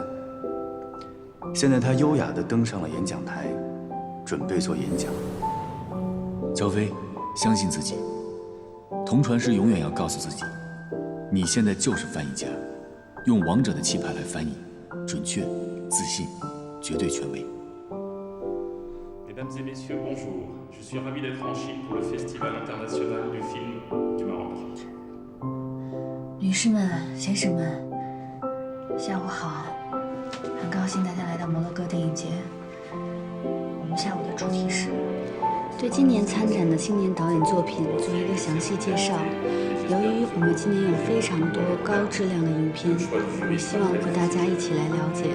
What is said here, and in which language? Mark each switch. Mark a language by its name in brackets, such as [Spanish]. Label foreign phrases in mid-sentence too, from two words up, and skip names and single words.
[Chinese] 现在她优雅地登上了演讲台，准备做演讲。乔飞，相信自己。同传师永远要告诉自己，你现在就是翻译家，用王者的气派来翻译，准确、自信、绝对权威。 [French] Mesdames et messieurs, bonjour. Je suis ravi d'être en Chine pour le Festival international du film du Maroc. [Chinese] 女士们、先生们，下午好！很高兴大家来到摩洛哥电影节。我们下午的主题是对今年参展的青年导演作品做一个详细介绍。由于我们今年有非常多高质量的影片，我希望和大家一起来了解。